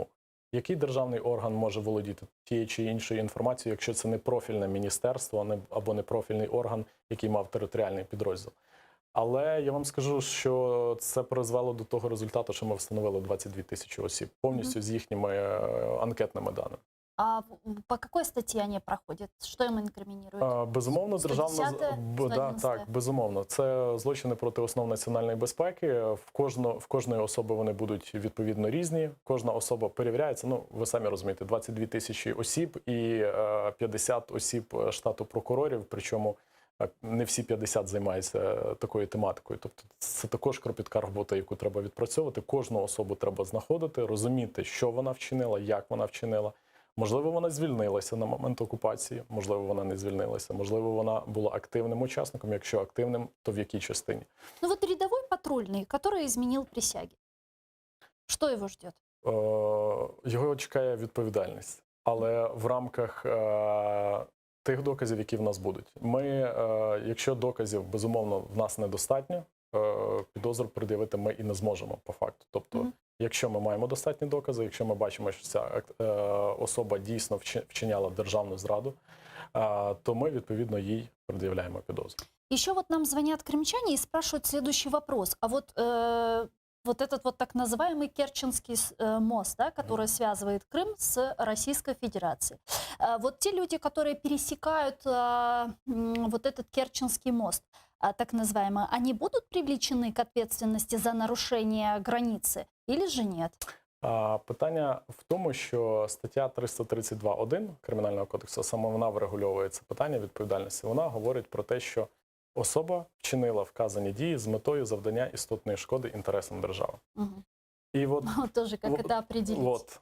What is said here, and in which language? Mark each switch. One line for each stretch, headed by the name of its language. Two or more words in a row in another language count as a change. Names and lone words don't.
Ukrainian: Який державний орган може володіти тією чи іншою інформацією, якщо це не профільне міністерство або не профільний орган, який мав територіальний підрозділ. Але я вам скажу, що це призвело до того результату, що ми встановили 22 тисячі осіб, повністю з їхніми анкетними даними.
Russian: А по какой статье они проходят? Что им инкриминируют?
Ukrainian: Безумовно, державна... 110, Так, безумовно. Це злочини проти основ національної безпеки. В кожної особи вони будуть відповідно різні. Кожна особа перевіряється. Ну, ви самі розумієте, 22 тисячі осіб і 50 осіб штату прокурорів, причому не всі 50 займаються такою тематикою. Тобто це також кропітка робота, яку треба відпрацьовувати. Кожну особу треба знаходити, розуміти, що вона вчинила, як вона вчинила. Можливо, вона звільнилася на момент окупації, можливо, вона не звільнилася, можливо, вона була активним учасником, якщо активним, то в якій частині.
Russian: Ну вот рядовой патрульный, который изменил присяги, что его ждет?
Ukrainian: Його чекає відповідальність, але в рамках тих доказів, які в нас будуть. Ми, якщо доказів, безумовно, в нас недостатньо, підозру пред'явити ми і не зможемо по факту. Тобто, якщо ми маємо достатні докази, якщо ми бачимо, що ця особа дійсно вчиняла державну зраду, то ми, відповідно, їй пред'являємо підозру.
Russian: Еще вот нам звонят крымчане и спрашивают следующий вопрос. А вот, вот этот вот так называемый Керченский мост, да, который связывает Крым с Российской Федерацией. Вот те люди, которые пересекают вот этот Керченский мост, так называемые, они будут привлечены к ответственности за нарушение границы или же нет?
Ukrainian: Питання в тому, що стаття 332.1 Кримінального кодексу, саме вона врегульовує це питання відповідальності. Вона говорить про те, що особа вчинила вказані дії з метою завдання істотної шкоди інтересам держави. І от, тоже як це определить.